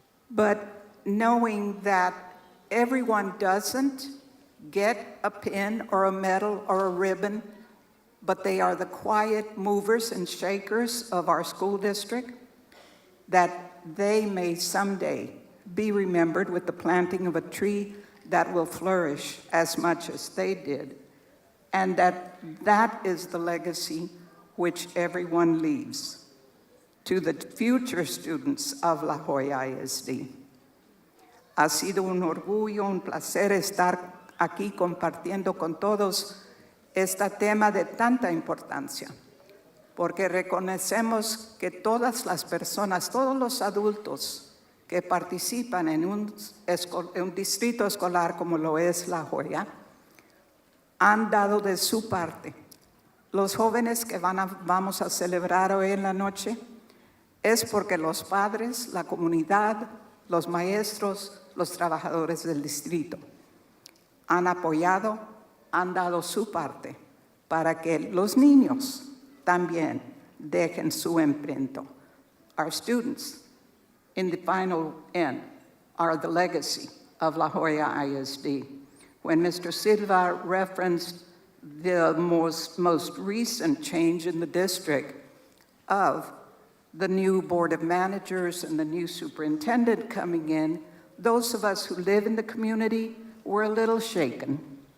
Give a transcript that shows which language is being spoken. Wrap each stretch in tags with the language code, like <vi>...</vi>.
<en>But knowing that everyone doesn't get a pin or a medal or a ribbon, but they are the quiet movers and shakers of our school district, that they may someday be remembered with the planting of a tree that will flourish as much as they did. And that is the legacy which everyone leaves to the future students of La Joya ISD.</en> <es>Ha sido un orgullo, un placer estar aquí compartiendo con todos este tema de tanta importancia, porque reconocemos que todas las personas, todos los adultos que participan en un distrito escolar como lo es La Joya, han dado de su parte Los jóvenes que vamos a celebrar hoy en la noche es porque los padres, la comunidad, los maestros, los trabajadores del distrito han apoyado, han dado su parte para que los niños también dejen su imprenta.</es> <en>Our students, in the final end, are the legacy of La Joya ISD. When Mr. Silva referenced the most recent change in the district of the new board of managers and the new superintendent coming in, those of us who live in the community were a little shaken.</en>